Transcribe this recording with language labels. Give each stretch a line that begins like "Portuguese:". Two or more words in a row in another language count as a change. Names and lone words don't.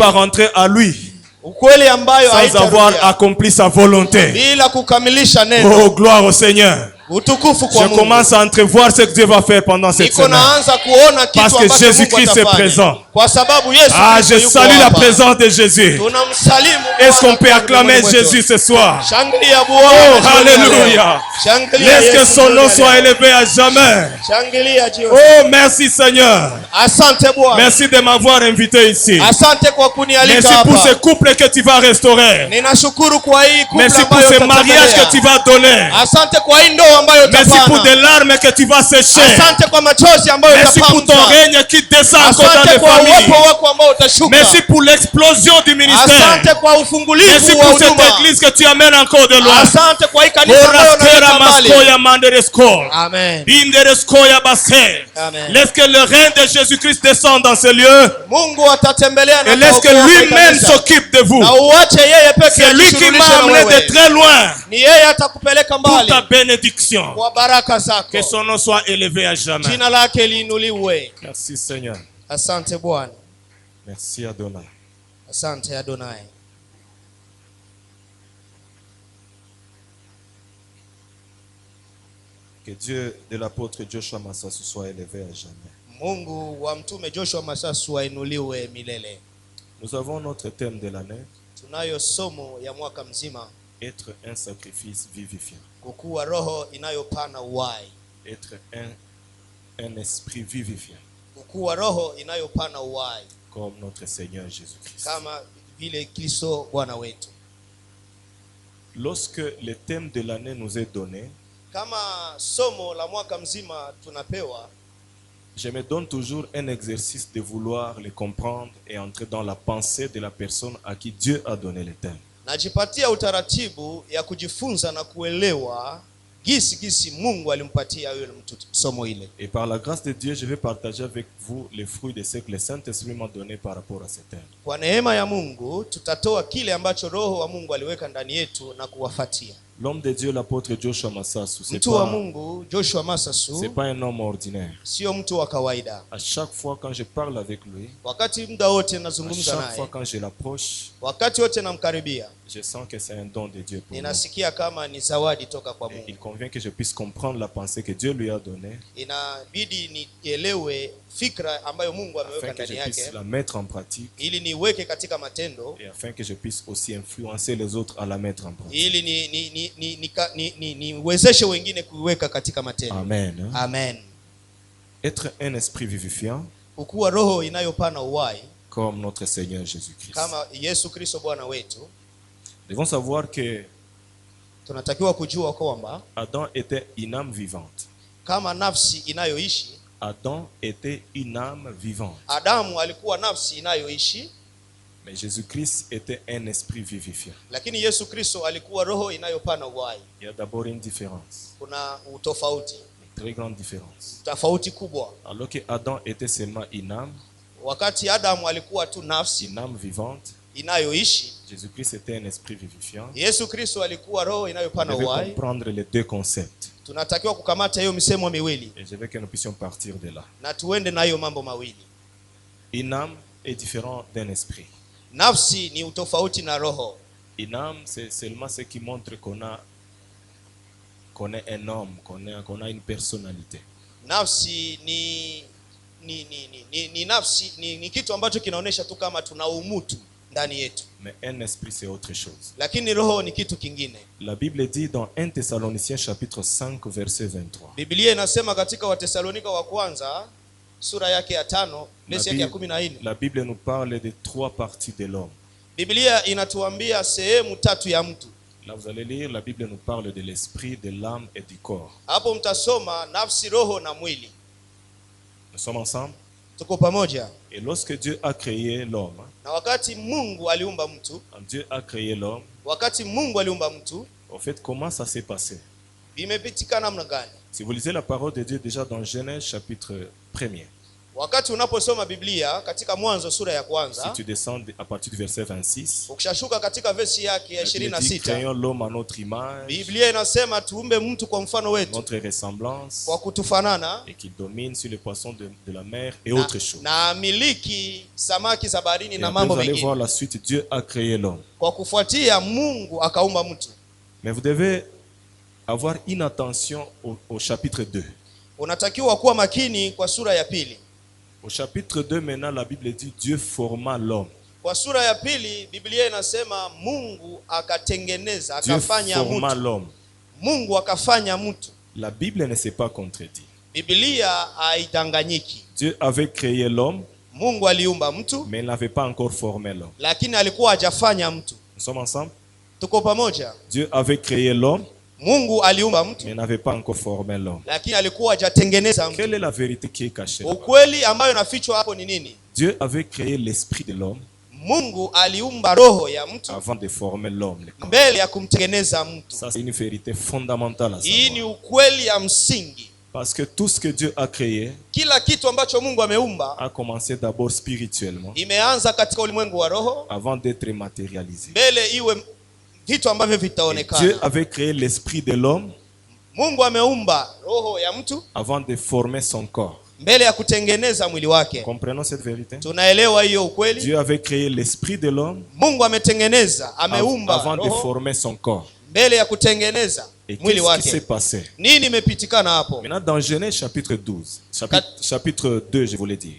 French: pas rentrer à lui
Swahili: ukweli ambayo
French: sans avoir
Swahili: haitarudia
French: accompli sa volonté.
Swahili: bila kukamilisha neno.
French: Oh, gloire au Seigneur.
Swahili: Utukufu kwa
French: Je
Swahili: Mungu.
French: commence à entrevoir ce que Dieu va faire pendant cette
Swahili: Niko
French: semaine.
Swahili: naanza kuona kitu
French: Parce que
Swahili: ambacho
French: Jésus-Christ
Swahili: Mungu
French: est
Swahili: atafanya.
French: présent.
Swahili: Kwa sababu Yesu Ah, Kristo
French: je
Swahili: yuko
French: salue la
Swahili: hapa.
French: présence de Jésus.
Swahili: Tunamsalimu
French: Est-ce qu'on
Swahili: Bwana
French: peut
Swahili: kwa
French: acclamer
Swahili: ulimwengu wetu.
French: Jésus ce soir?
Swahili: Shangilia Oh, Bwana. jioni ya leo.
French: alléluia.
Swahili: Shangilia
French: Laisse que
Swahili: Yesu
French: son
Swahili: jioni
French: nom
Swahili: ya
French: soit
Swahili: leo.
French: élevé à jamais.
Swahili: Shangilia jioni.
French: Oh, merci Seigneur.
Swahili: Asante Bwana.
French: Merci de m'avoir invité ici.
Swahili: Asante kwa kunialika
French: Merci pour ce
Swahili: hapa.
French: couple que tu vas restaurer.
Swahili: Ninashukuru kwa hii couple
French: Merci pour
Swahili: ambayo
French: ce mariage que tu
Swahili: utatembelea.
French: vas donner.
Swahili: Asante kwa hii ndoa ambayo
French: Merci pour
Swahili: utafanya.
French: des larmes que tu vas sécher.
Swahili: Asante kwa machozi ambayo
French: Merci pour ton
Swahili: utapamza.
French: règne qui descend encore dans
Swahili: Asante
French: les
Swahili: kwa
French: familles.
Swahili: uwepo wako ambao utashuka.
French: Merci pour l'explosion du ministère.
Swahili: Asante kwa
French: Merci
Swahili: ufungulivu wa
French: pour cette
Swahili: huduma.
French: église que tu amènes encore de loin.
Swahili: Asante kwa hii kanisa ambayo unaleta mbali.
French: Amen. Amen. Laisse que le règne de Jésus-Christ descende dans ce lieu.
Swahili: Mungu atatembelea na
French: Et laisse que lui-même s'occupe de vous.
Swahili: na uache yeye peke
French: C'est lui qui m'a amené de très loin.
Swahili: Ni yeye atakupeleka
French: Pour
Swahili: mbali
French: ta bénédiction.
Swahili: kwa baraka zako.
French: Que son nom soit élevé à jamais.
Swahili: Jina lake liinuliwe.
French: Merci Seigneur.
Swahili: Asante Bwana.
French: Merci Adonai.
Swahili: Asante Adonai.
French: Que Dieu de l'apôtre Joshua Masasu soit élevé à jamais.
Swahili: Mungu wa mtume Joshua Masasu ainuliwe milele.
French: Nous avons notre thème de l'année.
Swahili: Tunayo somo ya mwaka mzima.
French: Être un sacrifice vivifiant.
Swahili: Kukuwa roho inayopana uhai.
French: Être un esprit vivifiant.
Swahili: Kukuwa roho inayopana uhai.
French: Comme notre Seigneur Jésus-Christ.
Swahili: Kama vile Kristo Bwana wetu.
French: Lorsque le thème de l'année nous est donné,
Swahili: kama somo la mwaka mzima tunapewa,
French: je me donne toujours un exercice de vouloir le comprendre et entrer dans la pensée de la personne à qui Dieu a donné le thème.
Swahili: Najipatia utaratibu ya kujifunza na kuelewa gisi Mungu alimpatia yule mtu somo ile.
French: Et par la grâce de Dieu, je vais partager avec vous les fruits de ce que le Saint-Esprit m'a donné par rapport à ce thème.
Swahili: Kwa neema ya Mungu tutatoa kile ambacho Roho wa Mungu aliweka ndani yetu na kuwafatia.
French: L'homme de Dieu, l'apôtre Joshua Masasu,
Swahili: mtu wa Mungu Joshua Masasu,
French: c'est pas un homme ordinaire.
Swahili: Sio mtu wa kawaida.
French: À chaque fois quand je parle avec lui,
Swahili: wakati muda wote nazungumza naye,
French: chaque fois quand je l'approche,
Swahili: wakati wote namkaribia,
French: je sens que c'est un don de Dieu pour moi.
Swahili: Ninasikia kama ni zawadi toka kwa Mungu.
French: Il convient que je puisse comprendre la pensée que Dieu lui a donnée.
Swahili: Inabidi nielewe fikra ambayo Mungu ameweka ndani yake,
French: afin que je puisse la mettre en pratique,
Swahili: ili niweke katika matendo,
French: et afin que je puisse aussi influencer les autres à la mettre en pratique.
Swahili: Ili niwezeshe wengine kuiweka katika matendo.
French: Amen.
Swahili: Amen.
French: Être un esprit vivifiant,
Swahili: kuwa roho inayopana uhai,
French: comme notre Seigneur Jésus-Christ.
Swahili: Kama Yesu Kristo Bwana wetu.
French: Nous devons savoir que
Swahili: tunatakiwa kujua kwamba
French: Adam était une âme vivante.
Swahili: Kama nafsi inayoishi,
French: Adam était une âme vivante.
Swahili: Adamu alikuwa nafsi inayoishi.
French: Mais Jésus-Christ était un esprit vivifiant.
Swahili: Lakini Yesu Kristo alikuwa roho inayopana uhai.
French: Il y a d'abord une différence.
Swahili: Kuna utofauti.
French: Une très grande différence.
Swahili: Tofauti kubwa.
French: Alors que Adam était seulement une âme,
Swahili: wakati Adamu alikuwa tu nafsi,
French: une âme vivante,
Swahili: inayoishi,
French: Jésus-Christ était un esprit vivifiant.
Swahili: Yesu Kristo alikuwa roho inayopana uhai.
French: On devait comprendre les deux concepts.
Swahili: Tunatakiwa kukamata hiyo misemo miwili.
French: Et je veux que nous puissions partir de là.
Swahili: Na tuende na hiyo mambo mawili.
French: Une âme est différente d'un esprit.
Swahili: Nafsi ni utofauti na roho.
French: Une âme, c'est seulement ce qui montre qu'on est un homme, qu'on a une personnalité.
Swahili: Nafsi ni nafsi ni kitu ambacho kinaonesha tu kama tuna umutu ndani yetu.
French: Mais un esprit c'est autre chose.
Swahili: Lakini roho ni kitu kingine.
French: La Bible dit dans 1 Thessaloniciens chapitre 5 verset 23.
Swahili: Biblia inasema katika Watesalonika wa kwanza sura yake ya 5 verse yake ya 14.
French: La Bible nous parle de trois parties de l'homme.
Swahili: Biblia inatuambia sehemu tatu ya mtu.
French: Là vous allez lire, la Bible nous parle de l'esprit, de l'âme et du corps.
Swahili: Hapo mtasoma nafsi, roho na mwili.
French: Nous sommes ensemble.
Swahili: Tuko pamoja.
French: Et lorsque Dieu a créé l'homme,
Swahili: na wakati Mungu aliumba mtu,
French: Dieu a créé l'homme,
Swahili: wakati Mungu aliumba mtu,
French: au fait comment ça s'est passé?
Swahili: Vimepitika namna gani?
French: Si vous lisez la parole de Dieu déjà dans Genèse chapitre 1er.
Swahili: Wakati unaposoma Biblia katika Mwanzo sura ya kwanza,
French: si tu descends à partir du verset 26,
Swahili: ukishashuka katika verse yake ya 26,
French: créons l'homme à notre image,
Swahili: Biblia inasema tuumbe mtu kwa mfano wetu,
French: notre ressemblance,
Swahili: kwa kutufanana,
French: et qu'il domine sur les poissons de la mer et autres choses.
Swahili: Na miliki samaki za baharini na mambo mengine.
French: Vous allez voir la suite, Dieu a créé l'homme.
Swahili: Kwa kufuatia Mungu akaumba mtu.
French: Mais vous devez avoir une attention au chapitre 2.
Swahili: Unatakiwa kuwa makini kwa sura ya pili.
French: Au chapitre 2 maintenant, la Bible dit Dieu forma l'homme.
Swahili: Kwa sura ya pili Biblia inasema Mungu akatengeneza, akafanya mtu. Mungu akafanya mtu.
French: La Bible ne s'est pas contredit.
Swahili: Biblia haidanganyiki.
French: Dieu avait créé l'homme.
Swahili: Mungu aliumba mtu,
French: mais il n'avait pas encore formé l'homme.
Swahili: Lakini alikuwa hajafanya mtu.
French: Nous sommes ensemble?
Swahili: Tuko pamoja.
French: Dieu avait créé l'homme.
Swahili: Mungu aliumba mtu,
French: mais n'avait pas encore formé l'homme.
Swahili: Lakini alikuwa hajatengeneza mtu.
French: Quelle est la vérité qui est cachée?
Swahili: Ukweli ambayo inafichwa hapo ni nini?
French: Dieu avait créé l'esprit de l'homme
Swahili: Mungu aliumba roho ya mtu
French: avant de former l'homme.
Swahili: mbele ya kumtengeneza mtu.
French: Ça, c'est une vérité fondamentale à
Swahili: Hii ni
French: savoir.
Swahili: ukweli ya msingi.
French: Parce que tout ce que Dieu a créé
Swahili: Kila kitu ambacho Mungu ameumba
French: a commencé d'abord spirituellement
Swahili: imeanza katika ulimwengu wa roho
French: avant d'être matérialisé.
Swahili: mbele iwe vitu ambavyo
French: Et Dieu
Swahili: vitaonekana.
French: avait créé l'esprit de l'homme
Swahili: Mungu ameumba roho ya mtu
French: avant de former son corps.
Swahili: mbele ya kutengeneza mwili wake.
French: Comprenons cette vérité?
Swahili: Tunaelewa hiyo ukweli?
French: Dieu avait créé l'esprit de l'homme
Swahili: Mungu ametengeneza, ameumba
French: avant de
Swahili: roho
French: former son corps.
Swahili: mbele ya kutengeneza
French: Et
Swahili: mwili
French: qu'est-ce qui s'est
Swahili: wake.
French: passé?
Swahili: Nini imepitikana hapo?
French: Maintenant, dans Genèse chapitre 12, chapitre 2, je voulais dire,